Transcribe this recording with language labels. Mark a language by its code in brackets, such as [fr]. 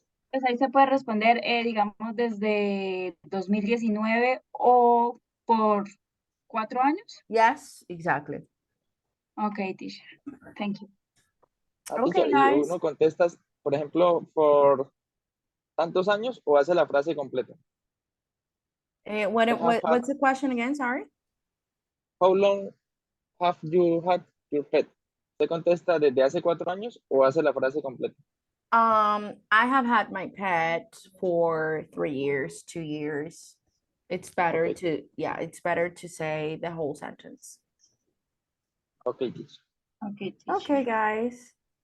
[es] Pues ahí se puede responder, digamos, desde 2019 o por 4 años. [en] Yes, exactly. Okay, teacher. Thank you. Okay, Teacher, y guys. [es] uno contestas, por ejemplo, por tantos años o hace la frase completa. [en] What's the question again? Sorry. How long have you had your pet? [es] ¿Usted contesta desde hace 4 años o hace la frase completa? [en] I have had my pet for 3 years, 2 years. It's better it's better to say the whole sentence. Okay, teacher. Okay, teacher. Okay, guys.